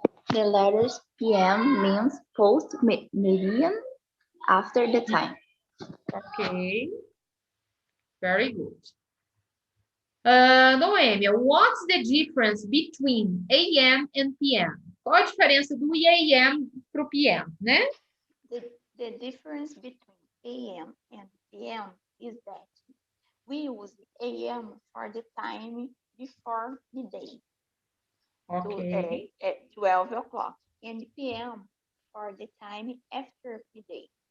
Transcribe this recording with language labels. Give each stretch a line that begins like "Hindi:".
English: The letters PM means post-meridian after the time. Okay. Very good. Noêmia, what's the difference between AM and PM?
Portuguese: Qual a diferença do AM para o PM, né?
English: The difference between AM and PM is that we use AM for the time before midday, Ok. at 12 o'clock, and PM for the time after midday.